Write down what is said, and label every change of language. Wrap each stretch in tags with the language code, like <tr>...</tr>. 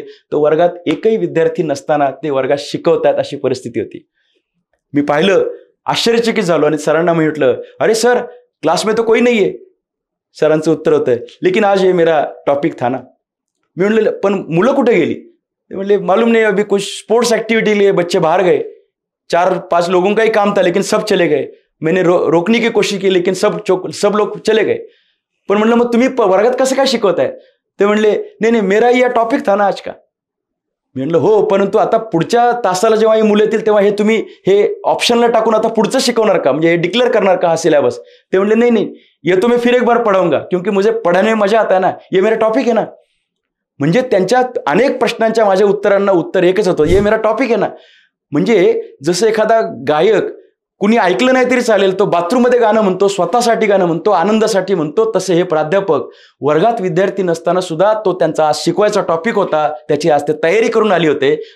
<mr>तर वर्गात एकही विद्यार्थी नसताना ते वर्गात शिकवतात अशी परिस्थिती होती. मी पाहिलं, आश्चर्यचकित झालो आणि सरांना म्हटलं, अरे सर,</mr> <hi>क्लास में तो कोई नहीं है.</hi> <mr>सरांचं उत्तर होतं,</mr> <hi>लेकिन आज ये मेरा टॉपिक था ना.</hi> <mr>मी म्हणलं, पण मुलं कुठे गेली? ते म्हणले,</mr> <hi>मालूम नहीं, अभी कुछ स्पोर्ट्स एक्टिविटी लिए बच्चे बाहर गए. 4-5 लोगों का ही काम था लेकिन सब चले गए. मैंने रोकने की कोशिश की लेकिन सब लोग चले गए.</hi> <mr>पण म्हणलं, मग तुम्ही वर्गात कसं काय शिकवताय? ते म्हणले, नाही,</mr> <hi>मेरा ये टॉपिक था ना आज का.</hi> <mr>मी म्हणलं, हो, परंतु आता पुढच्या तासाला जेव्हा ही मुलं येतील तेव्हा हे तुम्ही हे ऑप्शनला टाकून आता पुढचं शिकवणार का? म्हणजे हे डिक्लेअर करणार का हा सिलेबस? ते म्हणले,</mr> <hi>नहीं, ये तो मैं फिर एक बार पढ़ाऊंगा क्योंकि मुझे पढ़ाने में मजा आता है ना, ये मेरा टॉपिक है ना.</hi> <mr>म्हणजे त्यांच्या अनेक प्रश्नांच्या माझ्या उत्तरांना उत्तर एकच होतं,</mr> <hi>ये मेरा टॉपिक</hi> <mr>आहे ना. म्हणजे जसं एखादा गायक कुणी ऐकलं नाही तरी चालेल, तो बाथरूममध्ये गाणं म्हणतो, स्वतःसाठी गाणं म्हणतो, आनंदासाठी म्हणतो, तसे हे प्राध्यापक वर्गात विद्यार्थी नसताना सुद्धा तो त्यांचा आज शिकवायचा टॉपिक होता, त्याची आज ते तयारी करून आली होते.</mr>